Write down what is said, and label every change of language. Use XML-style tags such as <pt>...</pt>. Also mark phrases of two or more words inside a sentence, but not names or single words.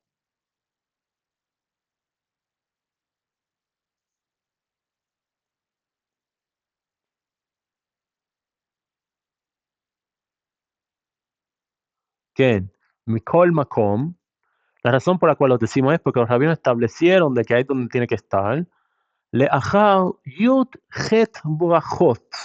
<he>כן, מכל מקום,</he> <es>la razón por la cual los decimos es porque los rabinos establecieron de que ahí es donde tiene que estar,</es> <he>לאחר י' ח' ברכות.</he>